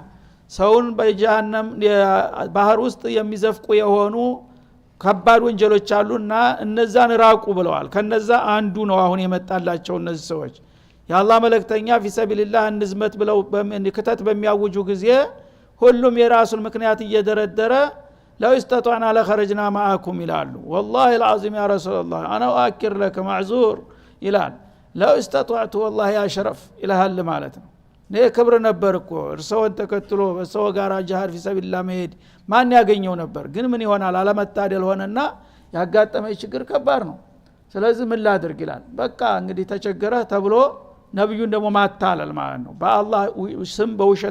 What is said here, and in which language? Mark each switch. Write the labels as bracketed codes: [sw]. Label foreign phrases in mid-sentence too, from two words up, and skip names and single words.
[am] ሰውን በጀሃነም ባህር ውስጥ የሚዘፍቁ የሆኑ ከባድ ወንጀሎች አሉና እነዛን ራቁ ብለዋል። ከነዛ አንዱ ነው አሁን የመጣላቸው እነዚህ ሰዎች። የአላህ መልእክተኛ ፊሰቢልላህ እንዝመት ብለው በክተት በሚያውጁ ጊዜ ሁሉም የራሱን ምክንያት እየደረደረ [ar] ለው استطعنا لخرجنا معكم ይላሉ። والله العظيم يا رسول الله انا اؤكر لك معذور ይላል። ለው استطعت والله يا شرف [am] ይላል ማለት ነው። ነው ክብር ነበር እኮ እርሶን ተከትሎ በሰው ጋር [ar] جهاد في سبيل الله [am] መሄድ ማን ያገኘው ነበር። ግን ምን ይሆናል አለመታደል ሆነና ያጋጠመኝ ችግር ከባድ ነው። ስለዚህ ምን ላድርግ ይላል። በቃ እንግዲህ ተቸገረ ተብሎ ነብዩን ደግሞ ማታለል ማለት ነው። በአላህ ስም በውሸት